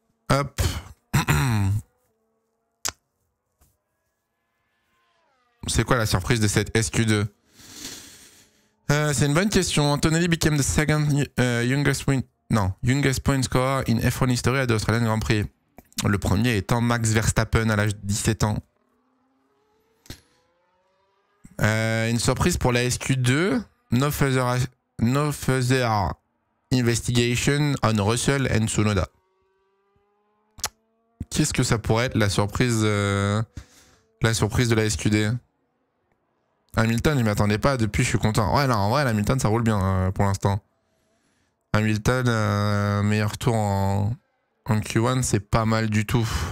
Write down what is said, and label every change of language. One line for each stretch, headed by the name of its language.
French: Hop. C'est quoi la surprise de cette SQ2? C'est une bonne question.
English: Antonelli became the second youngest point scorer in F1 history at the Australian Grand Prix.
French: Le premier étant Max Verstappen à l'âge de 17 ans. Une surprise pour la SQ2.
English: No further investigation on Russell and Tsunoda.
French: Qu'est-ce que ça pourrait être la surprise de la SQ2? Hamilton, je m'y attendais pas. Depuis, je suis content. Ouais, non, en vrai, Hamilton, ça roule bien pour l'instant. Hamilton, meilleur tour en Q1, c'est pas mal du tout.